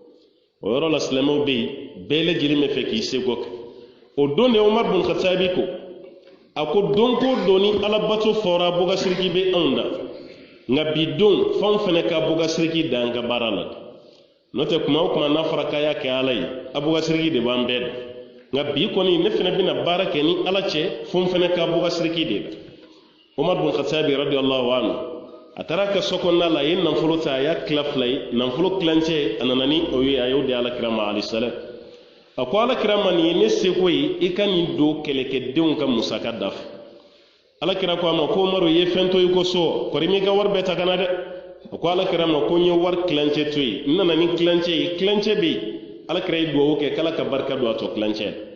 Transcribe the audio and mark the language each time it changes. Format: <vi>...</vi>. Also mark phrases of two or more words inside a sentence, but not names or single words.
<bm>o yɔrɔ la silamɛw bɛ yen bɛɛ lajɛlen bɛ fɛ k'i seko kɛ o don de Umar bin Khattabi ko a ko don ko don ni alabato fɔra bogasiriki bɛ anw da nka bi don fɛnw fɛnɛ ka bogasiriki da an ka baara la n'o tɛ kuma o kuma n'a fɔra k'a y'a kɛ ala ye a bogasiriki de b'an bɛɛ da nka bi kɔni ne fɛnɛ bɛna baara kɛ ni ala cɛ fo n fɛnɛ ka bogasiriki de da Umar bin Khattabi</bm> <ar>رضي الله عنه</ar> <bm>a taara ka so kɔnɔna la a ye nafolo ta a y'a tila fila ye nafolo tilancɛ a nana ni o ye a y'o di alakira ma</bm> <ar>عليه السلام</ar> <bm>a ko alakira ma nin ye ne seko ye i ka nin don kɛlɛkɛdenw ka musaka dafa alakira ko a ma ko Umaru ye fɛn to i ko so kɔri m'i ka wari bɛɛ ta ka na dɛ a ko alakira ma ko n ye wari tilancɛ to ye n nana ni tilancɛ ye tilancɛ bɛ yen alakira ye duwawu kɛ k'ala ka barika don a tɔ tilancɛ</bm>